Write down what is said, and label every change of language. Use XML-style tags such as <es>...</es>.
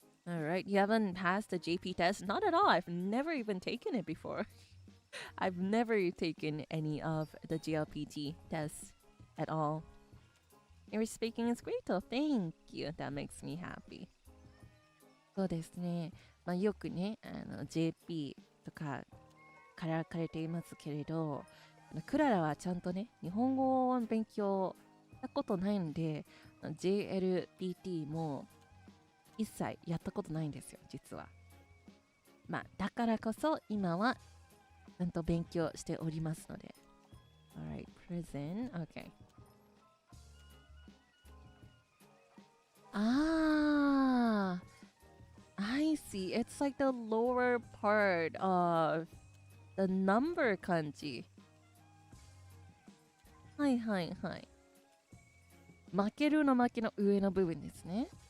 <en>Alright, you haven't passed the JP test? Not at all. I've never even taken it before. I've never taken any of the GLPT tests at all. Your speaking is great, though. Thank you. That makes me happy.</en> <ja>そうですね。まあ、よくね、JP とかから書かれていますけれど、クララはちゃんとね、日本語を勉強したことないので、JLPT も一切やったことないんですよ、実は。まあ、だからこそ今はちゃんと勉強しておりますので。</ja> <en>Alright, prison. Okay. Ah, I see. It's like the lower part of the number kanji.</en> <ja>はいはいはい。負けるの負けの上の部分ですね。</ja>